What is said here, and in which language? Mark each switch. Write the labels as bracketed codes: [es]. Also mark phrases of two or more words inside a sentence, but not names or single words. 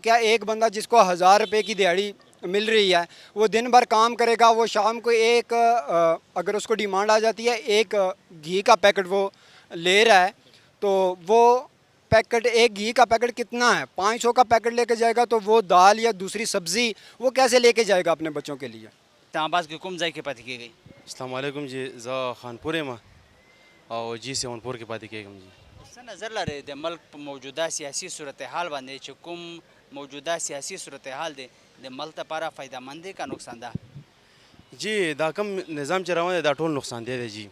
[ur] کیا ایک بندہ جس کو 1000 روپے کی دیہڑی مل رہی ہے، وہ دن بھر کام کرے گا، وہ شام کو ایک اگر اس کو ڈیمانڈ آ جاتی ہے ایک گھی کا پیکٹ وہ لے رہا ہے، تو وہ پیکٹ، ایک گھی کا پیکٹ کتنا ہے؟ 500 کا پیکٹ لے کے جائے گا، تو وہ دال یا دوسری سبزی وہ کیسے لے کے جائے گا اپنے بچوں کے لیے؟ [ps] اسلام آباد کی کم ځای کې پاتې کیږي؟ [ar] السلام علیکم [ps] جی، زه خانپور یم او جی سیونپور کې پاتې کېږم جی. څه نظر لري د ملک په موجوده سیاسي صورتحال باندې چې کوم موجوده سیاسي صورتحال دی د ملک لپاره فایده مند دی که نقصان ده؟ جی دا کم نظام چې روان دی دا ټول نقصان دی جی.